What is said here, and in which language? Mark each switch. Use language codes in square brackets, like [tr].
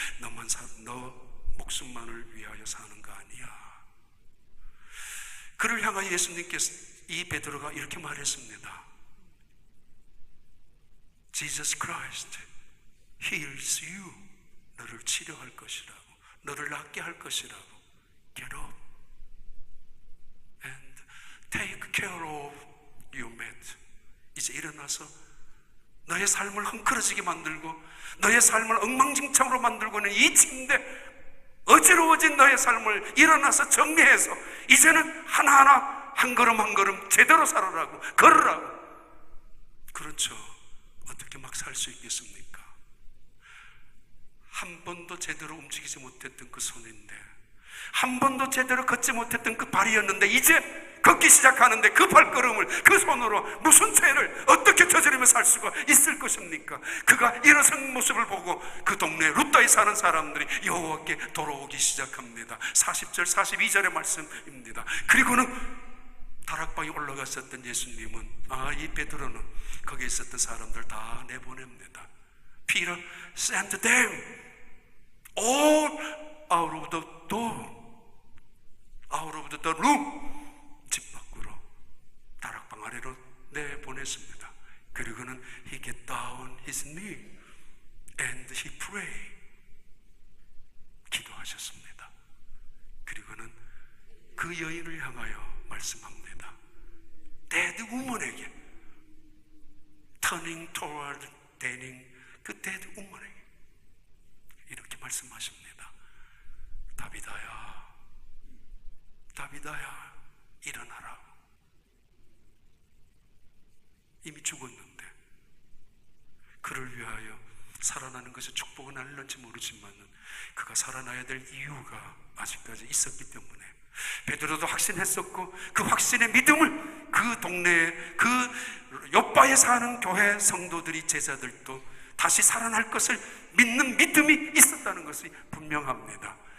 [ko] 너 목숨만을 위하여 사는 거 아니야. 그를 향하여 예수님께서, 이 베드로가 이렇게 말했습니다. [en] Jesus Christ heals you. [ko] 너를 치료할 것이라고, 너를 낫게 할 것이라고. [en] Get up and take care of your mat. [ko] 이제 일어나서 너의 삶을 헝클어지게 만들고 너의 삶을 엉망진창으로 만들고는 이 침대, 어지러워진 너의 삶을 일어나서 정리해서 이제는 하나하나 한 걸음 한 걸음 제대로 살아라고, 걸으라고. 그렇죠. 어떻게 막 살 수 있겠습니까? 한 번도 제대로 움직이지 못했던 그 손인데, 한 번도 제대로 걷지 못했던 그 발이었는데 이제 걷기 시작하는데 그 발걸음을 그 손으로 무슨 죄를 어떻게 저지르며 살 수가 있을 것입니까? 그가 일어선 모습을 보고 그 동네 루다에 사는 사람들이 여호와께 돌아오기 시작합니다. 40절 42절의 말씀입니다. 그리고는 다락방에 올라갔었던 예수님은 이 베드로는 거기에 있었던 사람들 다 내보냅니다. [en] Peter sent them all out of the door, out of the room. [ko] 집 밖으로, 다락방 아래로 내보냈습니다. 그리고는 [en] he get down his knee and he pray. [ko] 기도하셨습니다. 그리고는 그 여인을 향하여 말씀합니다. [en] dead woman에게, turning toward Daniel, 그 dead woman에게 [ko] 이렇게 말씀하십니다. 다비다야, 다비다야, 일어나라. 이미 죽었는데 그를 위하여 살아나는 것이 축복은 아닐지 모르지만 그가 살아나야 될 이유가 아직까지 있었기 때문에 베드로도 확신했었고, 그 확신의 믿음을 그 동네에, 그 요바에 사는 교회 성도들이, 제자들도 다시 살아날 것을 믿는 믿음이 있었다는 것이 분명합니다.